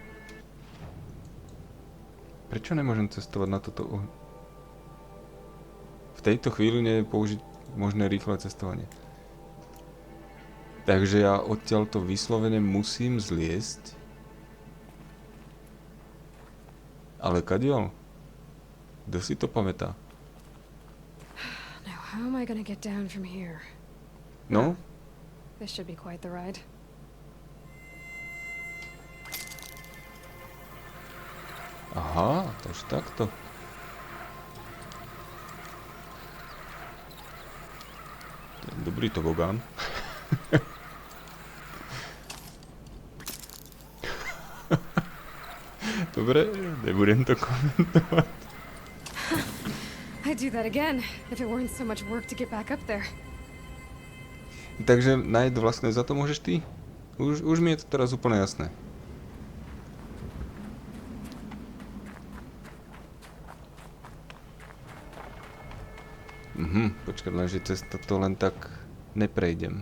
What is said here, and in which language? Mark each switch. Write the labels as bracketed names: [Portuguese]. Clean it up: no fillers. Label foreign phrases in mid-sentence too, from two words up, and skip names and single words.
[Slovak] Prečo nemôžem cestovať na toto V tejto chvíli nie je použiť možné rýchle cestovanie. Takže ja odtiaľto vyslovene musím zliesť. Ale kadiaľ? Kto si to pamätá? [English] Now, how am I gonna get down from here? [Slovak] No? [English] This should be quite the ride. [Slovak] Aha, takže takto. Dobrý tobogán. Dobre, nebudem to komentovať. [English] I'd do that again if it weren't so much work to get back up there. [Slovak] Takže Knight, vlastne za to môžeš ty? Už mi je to teraz úplne jasné. Počkať len, že cez to len tak neprejdem.